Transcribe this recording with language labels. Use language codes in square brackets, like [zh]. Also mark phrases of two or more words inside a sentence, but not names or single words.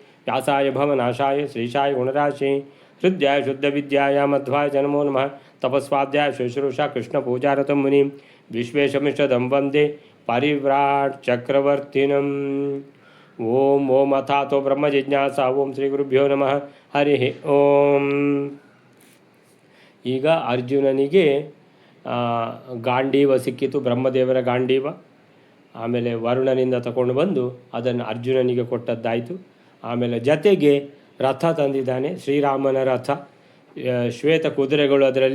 [sa] व्यासाय भवनाशाय श्रीशाय गुणराशे हृद्याय शुद्धविद्याय मध्वाय च नमो नमः। तपस्वाध्याय शुश्रूषा कृष्णपूजारतं मुनिं विश्वेशमिष्टदं वन्दे परिव्राट् चक्रवर्तिनम्। ओम ओम अथातो ब्रह्मजिज्ञासा। ओम ಶ್ರೀ ಗುರುಭ್ಯೋ ನಮಃ. ಹರಿ ಓಂ. [kn] ಈಗ ಅರ್ಜುನನಿಗೆ ಗಾಂಡೀವ ಸಿಕ್ಕಿತು, ಬ್ರಹ್ಮದೇವರ ಗಾಂಡೀವ. ಆಮೇಲೆ ವರುಣನಿಂದ ತಗೊಂಡು ಬಂದು ಅದನ್ನು ಅರ್ಜುನನಿಗೆ ಕೊಟ್ಟದ್ದಾಯಿತು. ಆಮೇಲೆ ಜತೆಗೆ ರಥ ತಂದಿದ್ದಾನೆ, ಶ್ರೀರಾಮನ ರಥ, ಶ್ವೇತ ಕುದುರೆಗಳು ಅದರಲ್ಲಿ.